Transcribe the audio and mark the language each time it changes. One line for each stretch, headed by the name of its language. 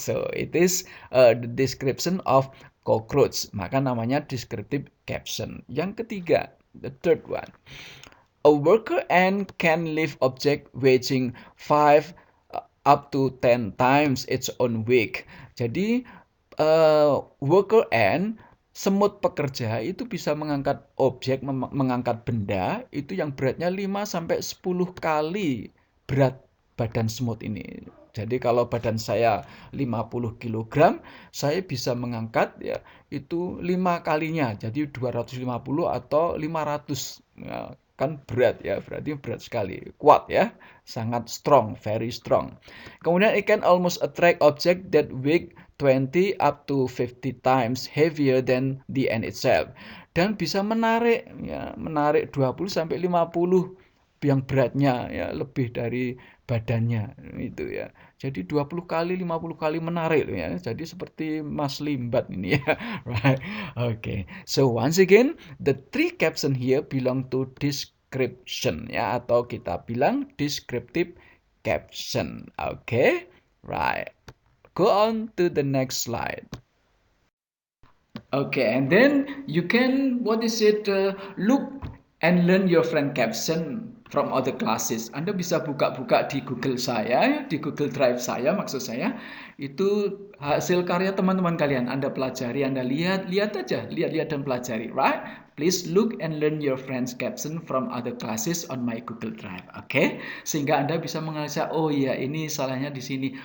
English: So it is the description of cockroach.
Indonesian: Maka namanya descriptive caption. Yang ketiga,
English: the third one. A worker ant can lift object weighing 5 up to 10 times its own weight.
Indonesian: Jadi worker ant, semut pekerja itu bisa mengangkat objek, mengangkat benda itu yang beratnya 5 sampai 10 kali berat badan semut ini. Jadi kalau badan saya 50 kg, saya bisa mengangkat ya itu 5 kalinya. Jadi 250 atau 500. Ya, kan berat ya, berarti berat sekali. Kuat ya, sangat
English: strong, very strong.
Indonesian: Kemudian
English: it can almost attract object that weigh 20 up to 50 times heavier than the ant itself.
Indonesian: Dan bisa menarik ya, menarik 20 sampai 50 yang beratnya ya lebih dari badannya itu ya. Jadi 20 kali 50 kali menarik ya. Jadi seperti Mas Limbat ini ya.
English: Right. Okay. So once again, the three caption here belong to description ya,
Indonesian: atau kita bilang
English: descriptive caption. Okay? Right. Go on to the next slide. Okay, and then you can, look and learn your friend caption from other classes.
Indonesian: Anda bisa buka-buka di Google saya, di Google Drive saya, maksud saya, itu hasil karya teman-teman kalian. Anda pelajari, Anda lihat aja, lihat dan pelajari, right?
English: Please look and learn your friends caption from other classes on my Google Drive. Oke?
Indonesian: Sehingga Anda bisa menganalisa, oh iya ini salahnya di sini.